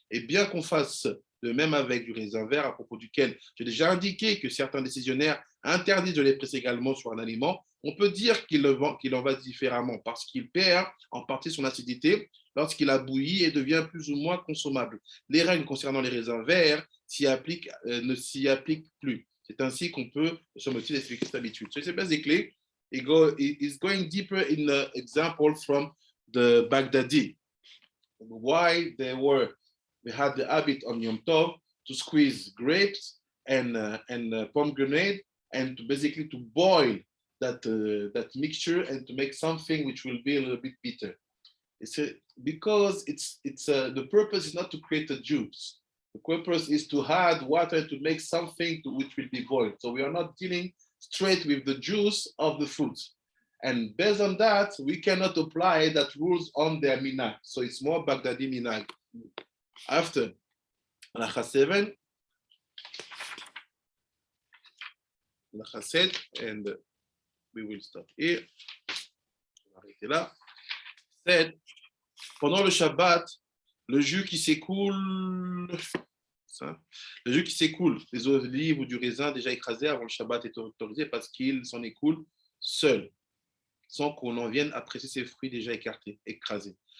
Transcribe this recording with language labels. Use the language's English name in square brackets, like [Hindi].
[French] Et bien qu'on fasse de même avec du raisin vert, à propos duquel j'ai déjà indiqué que certains décisionnaires interdisent de les presser également sur un aliment, on peut dire qu'il en va différemment parce qu'il perd en partie son acidité lorsqu'il a bouilli et devient plus ou moins consommable. Les règles concernant les raisins verts ne s'y appliquent plus. C'est ainsi qu'on peut, semble-t-il, expliquer cette habitude. [English] So it's basically, it's going deeper in the example from the Baghdadi. Why they had the habit on Yom Tov to squeeze grapes and pomegranate and to boil that mixture and to make something which will be a little bit bitter. Because the purpose is not to create a juice. The purpose is to add water to make something which will be boiled. So we are not dealing straight with the juice of the fruit. And based on that, we cannot apply that rules on their minhag. So it's more Baghdadi minhag. After Halakha 7, Halakha 7, and we will stop here. [French] On va arrêter là. 7. Pendant le Shabbat, le jus qui s'écoule Simple. Le jus qui s'écoule, des olives ou du raisin déjà écrasé avant le Shabbat est autorisé parce qu'il s'en écoule seul, sans qu'on en vienne apprécier ces fruits déjà écrasés.